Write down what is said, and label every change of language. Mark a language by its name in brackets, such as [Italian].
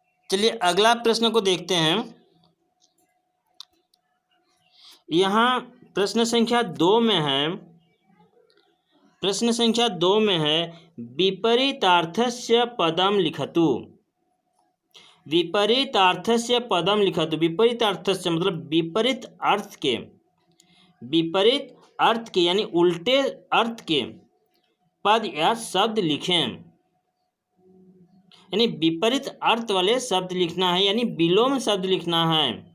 [Hindi] चलिए अगला प्रश्न को देखते हैं। यहाँ प्रश्न संख्या 2 में है, प्रश्न संख्या 2 में है, [Sanskrit] विपरीतार्थस्य पदम लिखतु। विपरीतार्थस्य पदम लिखतु। [Hindi] विपरीतार्थस्य मतलब विपरीत अर्थ के, विपरीत अर्थ के यानी उल्टे अर्थ के पद या शब्द लिखें, यानी विपरीत अर्थ वाले शब्द लिखना है, यानी विलोम शब्द लिखना है।